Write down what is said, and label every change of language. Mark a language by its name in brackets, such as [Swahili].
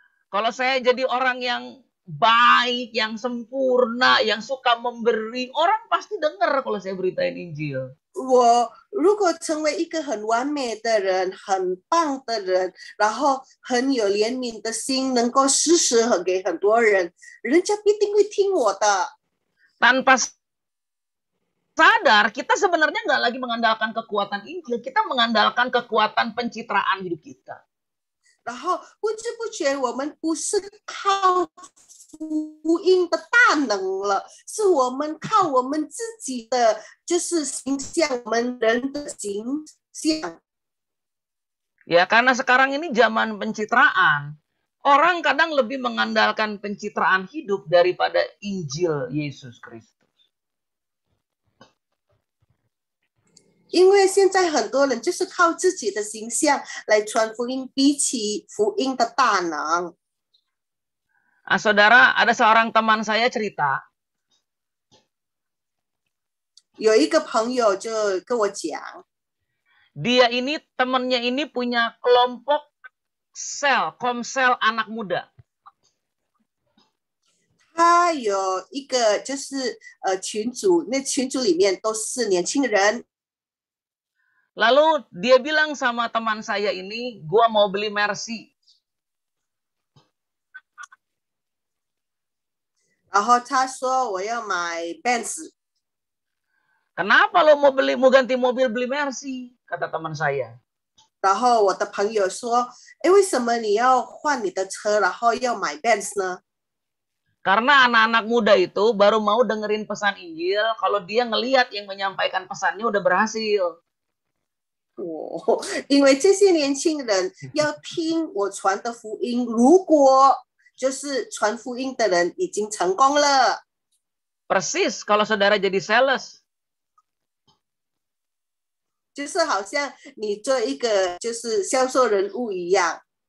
[Indonesian] Kalau saya jadi orang yang baik, yang sempurna, yang suka memberi, orang pasti dengar kalau saya beritain Injil. [Chinese] 我如果成为一个很完美的人，很棒的人，然后很有怜悯的心，能够施舍给很多人，人家必定会听我的。 [Indonesian] Tanpa sadar, kita sebenarnya nggak lagi mengandalkan kekuatan Injil, kita mengandalkan kekuatan pencitraan hidup kita. [Chinese] 然后不知不觉，我们不是靠福音的大能了，是我们靠我们自己的就是形象，我们人的形象。 [Indonesian] Ya, karena sekarang ini zaman pencitraan, orang kadang lebih mengandalkan pencitraan hidup daripada Injil Yesus Kristus. [Chinese] 因为现在很多人就是靠自己的形象来传福音，比起福音的大能。 [Indonesian] Saudara, ada seorang teman saya cerita. [Chinese] 有一个朋友就跟我讲， [Indonesian] Dia ini, temannya ini punya kelompok komsel anak muda. [Chinese] 他有一个就是群组，那群组里面都是年轻人。 [Indonesian] Lalu dia bilang sama teman saya ini, gua mau beli Mercy. [Chinese] 然后他说我要买 Benz。 [Indonesian] Kenapa lo mau ganti mobil beli Mercy? Kata teman saya. [Chinese] 然后我的朋友说，哎，为什么你要换你的车，然后要买 Benz 呢？ [Indonesian] Karena anak-anak muda itu baru mau dengerin pesan Injil kalau dia ngelihat yang menyampaikan pesannya udah berhasil. [Chinese] 因为这些年轻人要听我传的福音，如果就是传福音的人已经成功了。 [Indonesian] Persis kalau saudara jadi sales. [Chinese] 就是好像你做一个就是销售人物一样。